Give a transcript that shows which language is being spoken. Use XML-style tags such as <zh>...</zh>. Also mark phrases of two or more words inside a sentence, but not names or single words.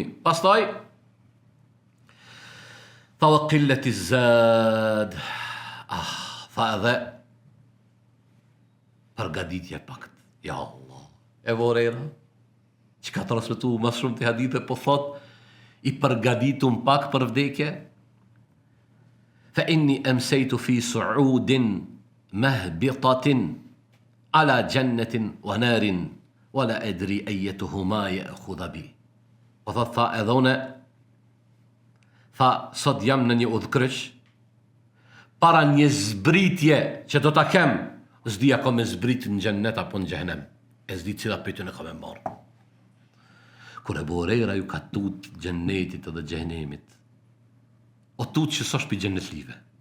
<sq>Pastaj tha</sq> <ar>وقلة الزاد.</ar> <sq>Tha edhe përgatitje pak.</sq> <ar>يا الله.</ar> <sq>Abu Huraira që ka transmetu mas shumë të hadithe po thot i përgatitum pak për vdekje.</sq> <ar>فإني أمسيت في صعود مهبطة على جنة ونار ولا أدري أيتهما يأخذ بي.</ar> <sq>Po thot tha edhe une tha sot jam në një udhkryq para një zbritje që do ta kem, s'dija ka me zbrit në xhennet apo në xhenem. E s'di cila pyetjen e ka me marr. Kur Abu Huraira ju ka tut xhennetit edhe xhenemit, o tut që s'osh pi xhennet live.</sq>